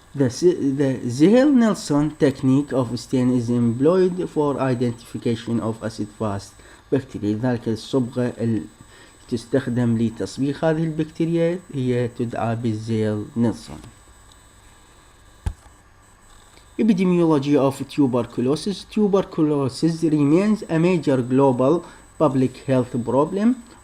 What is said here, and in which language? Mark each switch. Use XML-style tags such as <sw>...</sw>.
<en>The Ziehl-Neelson technique of stain is employed for identification of acid-fast bacteria.</en> <ar>لذلك الصبغة تستخدم لتصبيغ هذه البكتيريا هي تدعى بالزيل-نيلسون.</ar> <en>Epidemiology of tuberculosis. Tuberculosis remains a major global public health problem.</en>